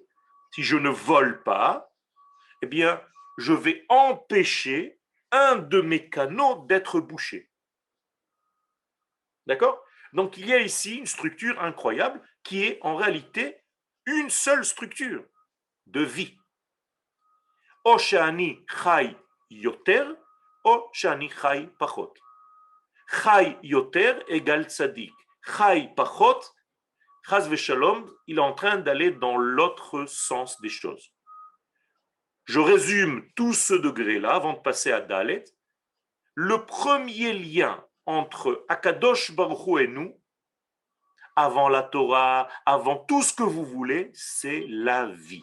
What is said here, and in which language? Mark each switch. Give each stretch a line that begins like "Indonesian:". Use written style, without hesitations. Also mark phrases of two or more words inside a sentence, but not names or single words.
French: Si je ne vole pas, eh bien, je vais empêcher un de mes canaux d'être bouché. D'accord? Donc, il y a ici une structure incroyable qui est en réalité une seule structure de vie.
Hebrew: או שאני חי יותר, או שאני חי פחות. חי יותר égale tzadik. חי פחות, חס ושלום,
French: il est en train d'aller dans l'autre sens des choses. Je résume tout ce degré-là avant de passer à Dalet. Le premier lien entre
Hebrew: הקדוש ברוך הוא
French: et nous, avant la Torah, avant tout ce que vous voulez, c'est la vie.